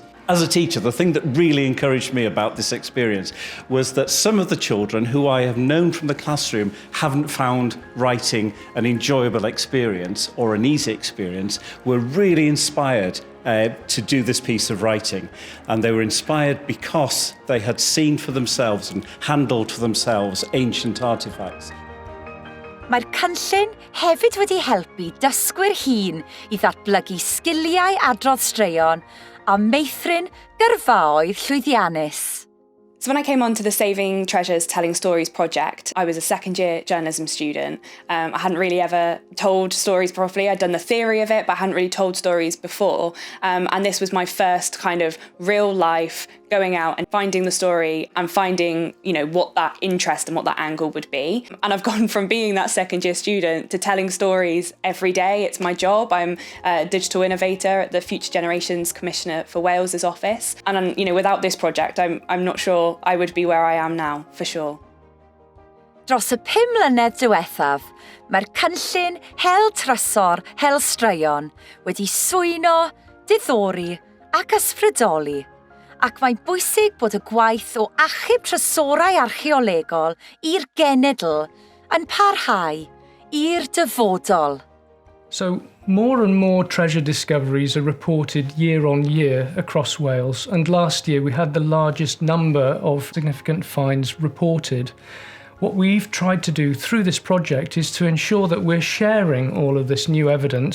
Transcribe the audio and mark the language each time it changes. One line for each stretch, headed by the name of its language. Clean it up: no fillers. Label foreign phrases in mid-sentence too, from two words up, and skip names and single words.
English: As a teacher, the thing that really encouraged me about this experience was that some of the children who I have known from the classroom haven't found writing an enjoyable experience or an easy experience were really inspired to do this piece of writing. And they were inspired because they had seen for themselves and handled for themselves ancient artefacts.
Welsh: Mae'r cynllun hefyd wedi helpu dysgwyr hŷn i ddatblygu sgiliau adrodd straeon a meithrin gyrfaoedd llwyddiannus.
English: So when I came onto the Saving Treasures Telling Stories project, I was a second-year journalism student. I hadn't really ever told stories properly. I'd done the theory of it, but I hadn't really told stories before. And this was my first kind of real life going out and finding the story and finding, what that interest and what that angle would be. And I've gone from being that second-year student to telling stories every day. It's my job. I'm a digital innovator at the Future Generations Commissioner for Wales's office. And, without this project, I'm not sure I would be where I am now, for sure.
Welsh: Dros y 5 mlynedd diwethaf, mae'r cynllun Hel Trysor, Hel Straeon wedi swyno, diddori ac ysbrydoli, ac mae'n bwysig bod y gwaith o achub trysorau archeolegol i'r genedl yn parhau i'r dyfodol.
English: So more and more treasure discoveries are reported year on year across Wales, and last year we had the largest number of significant finds reported. What we've tried to do through this project is to ensure that we're sharing all of this new evidence.